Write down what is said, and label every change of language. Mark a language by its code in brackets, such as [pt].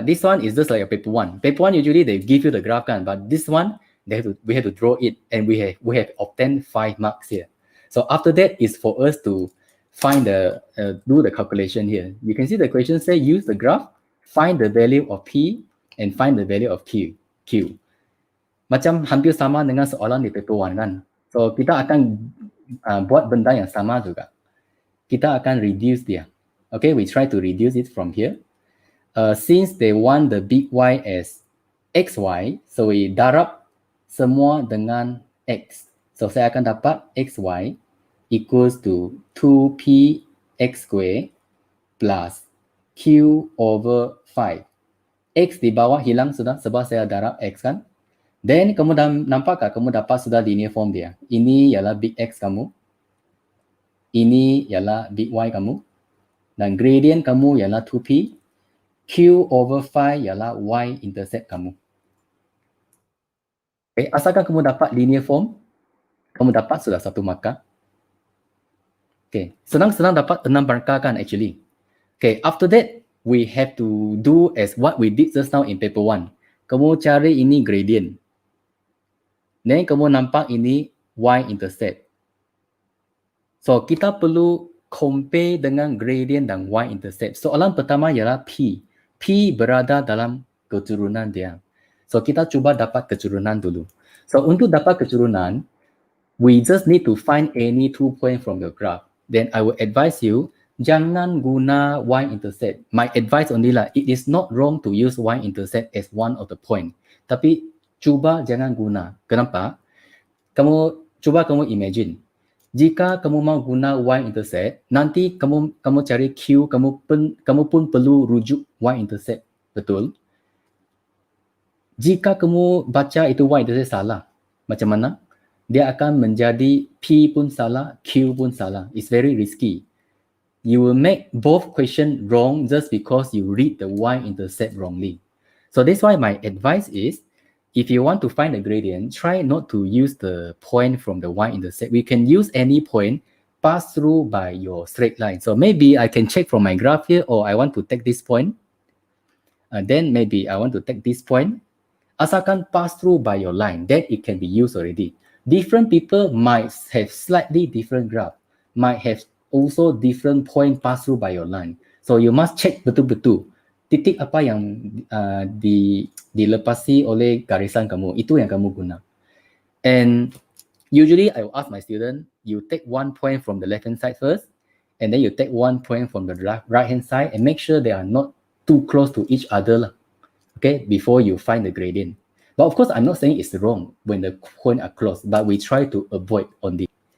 [en] This one is just like a paper 1. Paper 1, usually they give you the graph kan, but this one, we have to draw it, and we have obtained 5 marks here. So after that is for us to find do the calculation here. You can see the question say, use the graph, find the value of P, and find the value of Q. [ms] Macam hampir sama dengan soalan di paper 1 kan. So kita akan buat benda yang sama juga. Kita akan reduce dia. [en] Okay, we try to reduce it from here. Since they want the big Y as XY, so we [ms] darab semua dengan X. [en] So [ms] saya akan dapat [en] XY equals to 2P X square plus Q over 5. [ms] X di bawah hilang sudah sebab saya darab X kan. Then kamu nampak kamu dapat sudah linear form dia. Ini ialah big X kamu. Ini ialah big Y kamu. Dan gradient kamu ialah 2P. Q over 5 ialah Y-intercept kamu. Okay, asalkan kamu dapat linear form, kamu dapat sudah 1 markah. Okay, senang-senang dapat 6 markah kan actually. [en] Okay, after that, we have to do as what we did just now in paper 1. [ms] Kamu cari ini gradient. Then kamu nampak ini Y-intercept. So, kita perlu compare dengan gradient dan Y-intercept. Soalan pertama ialah P. P berada dalam keturunan dia. So, kita cuba dapat keturunan dulu. So, untuk dapat keturunan, [en] we just need to find any 2 point from the graph. Then, I will advise you, [ms] jangan guna Y-intercept. [en] My advice only lah, it is not wrong to use Y-intercept as one of the point. [ms] Tapi, cuba jangan guna. Kenapa? Kamu imagine. Jika kamu mau guna Y-intercept, nanti kamu cari Q, kamu pun perlu rujuk Y-intercept. Betul? Jika kamu baca itu Y-intercept salah, macam mana? Dia akan menjadi P pun salah, Q pun salah. [en] It's very risky. You will make both question wrong just because you read the Y-intercept wrongly. So that's why my advice is, if you want to find the gradient, try not to use the point from the Y-intercept. We can use any point pass through by your straight line. So maybe I can check from my graph here, or I want to take this point. Then maybe I want to take this point. [ms] Asalkan pass through [en] by your line, then it can be used already. Different people might have slightly different graph, might have also different point pass through by your line. So you must check betul-betul. [ms] Titik apa yang dilepasi oleh garisan kamu, itu yang kamu guna. [en] And usually I will ask my student, you take 1 point from the left hand side first, and then you take 1 point from the right hand side, and make sure they are not too close to each other, okay, before you find the gradient. But of course, I'm not saying it's wrong when the points are close, but we try to avoid on this.